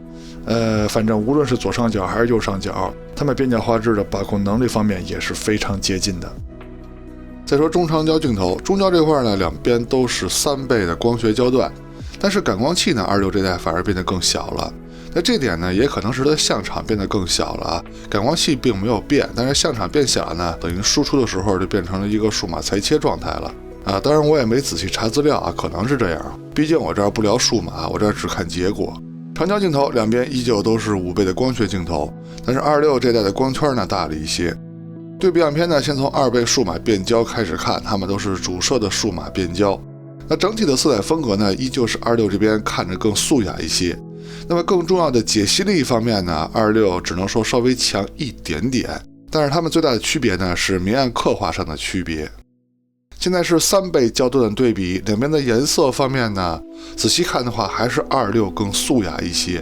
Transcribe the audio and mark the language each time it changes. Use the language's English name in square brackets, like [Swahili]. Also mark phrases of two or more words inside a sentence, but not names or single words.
[Chinese] 反正無論是左上角還是右上角，它們邊角畫質的把控能力方面也是非常接近的。再說中長焦鏡頭，中焦這塊呢，兩邊都是3倍的光學焦段，但是感光器呢，26這代反而變得更小了。那這點呢，也可能是它的相場變得更小了啊。感光器並沒有變，但是相場變小了呢，等於輸出的時候就變成了一個數碼裁切狀態了啊。當然我也沒仔細查資料啊，可能是這樣，畢竟我這兒不聊數碼，我這兒只看結果。長焦鏡頭兩邊依舊都是5倍的光學鏡頭，但是26這代的光圈呢大了一些。對比樣片呢，先從2倍數碼變焦開始看，它們都是主攝的數碼變焦。那整體的色彩風格呢，依舊是26這邊看着更素雅一些。那麼更重要的解析力方面呢，26只能說稍微強一點點，但是它們最大的區別呢是明暗刻畫上的區別。現在是3倍焦段的對比，兩邊的顏色方面呢，仔細看的話還是26更素雅一些。